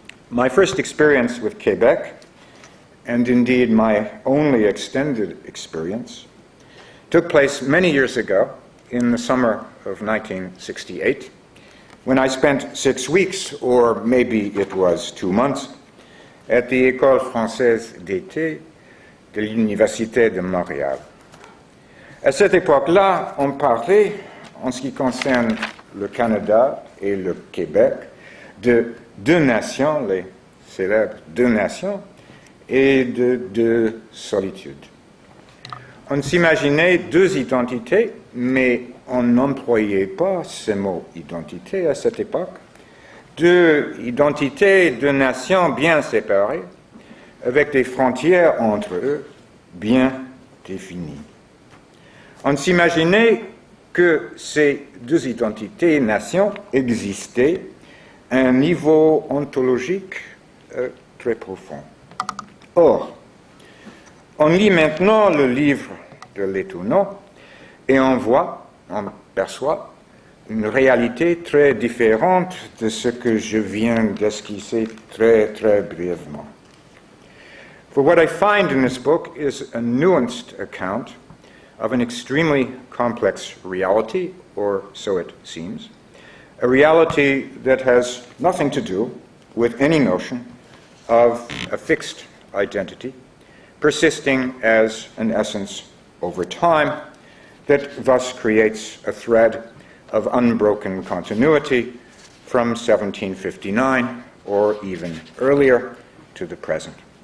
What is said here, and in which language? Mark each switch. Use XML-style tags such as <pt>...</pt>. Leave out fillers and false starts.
<en>My first experience with Quebec, and indeed my only extended experience, took place many years ago in the summer of 1968, when I spent 6 weeks, or maybe it was 2 months, at the École française d'été de l'Université de Montréal.</en> <fr>À cette époque-là, on parlait, en ce qui concerne le Canada et le Québec, de deux nations, les célèbres deux nations, et de deux solitudes. on s'imaginait deux identités, mais on n'employait pas ce mot identité à cette époque. Deux identités, deux nations bien séparées, avec des frontières entre eux bien définies. On s'imaginait que ces deux identités, nations, existaient à un niveau ontologique très profond. Or, on lit maintenant le livre de Letourneau et on perçoit une réalité très différente de ce que je viens d'esquisser très, très brièvement.</fr> <en>For what I find in this book is a nuanced account of an extremely complex reality, or so it seems, a reality that has nothing to do with any notion of a fixed identity, persisting as an essence over time, that thus creates a thread of unbroken continuity from 1759 or even earlier to the present.</en>